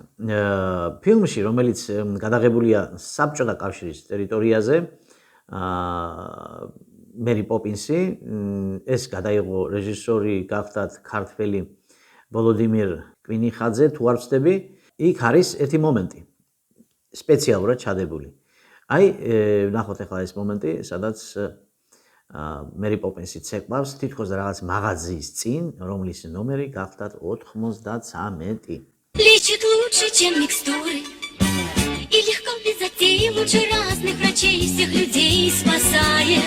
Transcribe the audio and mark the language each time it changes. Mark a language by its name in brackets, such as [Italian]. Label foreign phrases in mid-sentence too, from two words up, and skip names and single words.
[Georgian] ფილმში, რომელიც გადაღებულია საბჭოთა კავშირის ტერიტორიაზე, მერი პოპინსი, ეს გადაიღო რეჟისორი გახდათ ქართველი ვოლოდიმირ კვინიხაძე, თუ არ ვცდები, იქ არის ერთი მომენტი, სპეციალურად ჩადებული. აი, ნახოთ ახლა ეს მომენტი, სადაც მერი პოპინსი ცეკვავს თითქოს რაღაც მაღაზიის წინ, რომლის ნომერი გახდათ 93. [Russian] Лечит лучше, чем микстуры. И легко без затей лучше разных врачей всех людей спасает.